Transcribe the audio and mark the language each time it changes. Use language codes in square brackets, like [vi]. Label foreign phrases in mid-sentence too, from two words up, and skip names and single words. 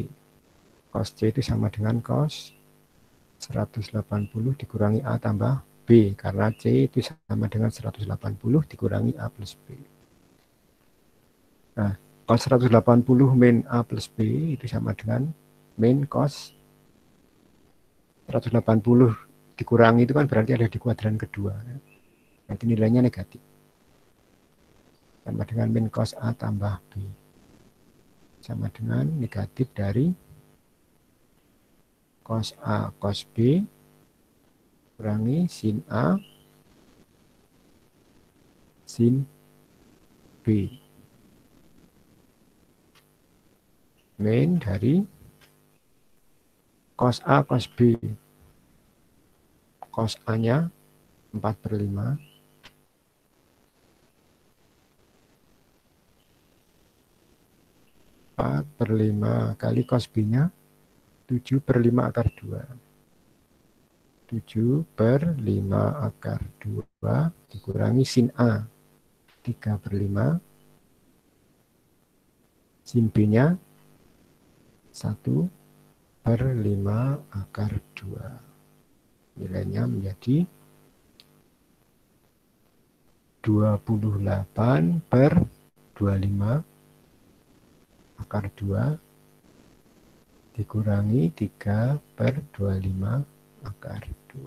[id] Cos C itu sama dengan cos 180 dikurangi A tambah B. Karena C itu sama dengan 180 dikurangi A plus B. Nah, cos 180 min A plus B itu sama dengan min cos 180 dikurangi itu kan berarti ada di kuadran kedua. Nanti nilainya negatif. Sama dengan min cos A tambah B. Sama dengan negatif dari cos A cos B kurangi sin A sin B. Min dari cos A cos B. Cos A-nya 4/5. 4/5 kali cos B-nya 7/5 akar 2. 7/5 akar 2 dikurangi sin A 3/5. Sin B-nya 1/5 akar 2. Nilainya menjadi 28/25 akar 2 dikurangi 3/25 akar 2.